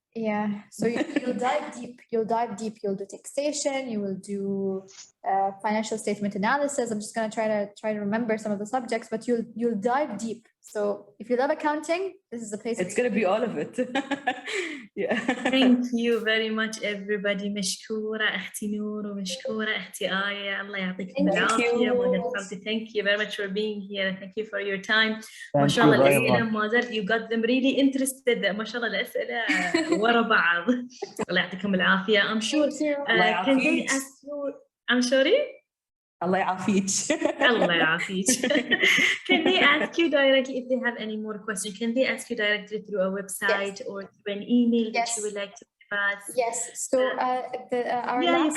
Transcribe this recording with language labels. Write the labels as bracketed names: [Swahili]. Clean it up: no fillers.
[English] Yeah, so you'll dive deep. You'll do taxation. You will do financial statement analysis. I'm just gonna try to remember some of the subjects, but you'll dive deep. So if you love accounting, this is the place. It's gonna be all of it. Yeah. Thank you very much, everybody. [Arabic] مشكورة أختي نور ومشكورة أختي آية. الله يعطيكم العافية. [English] Thank you very much for being here. Thank you for your time. [Arabic] ما شاء الله الأسئلة ما زالت [English] you got them really interested. [Arabic] ما شاء الله الأسئلة ورا بعض. الله يعطيكم العافية. [English] I'm sure. Can they ask you? I'm sorry. [Arabic] Allah يعافيك. Allah يعافيك. [English] Can they ask you directly if they have any more questions? Can they ask you directly through a website or through an email that you would like to but Yes. So our yeah, you last